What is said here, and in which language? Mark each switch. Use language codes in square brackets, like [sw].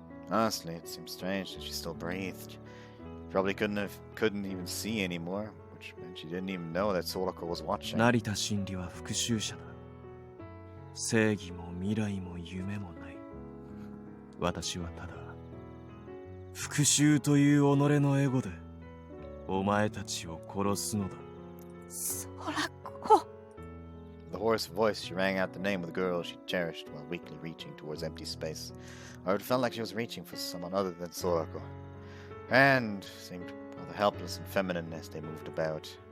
[en] Honestly, it seemed strange that she still breathed. Probably couldn't even see anymore, which meant she didn't even know that Soraka was watching. [ja] 成田真理は復讐者だ。正義も未来も夢もない。私はただ復讐という己のエゴでお前たちを殺すのだ。 [en] Sorako. With a hoarse voice, she rang out the name of the girl she cherished while weakly reaching towards empty space. Or it felt like she was reaching for someone other than Sorako. Her hand seemed rather helpless and feminine as they moved about.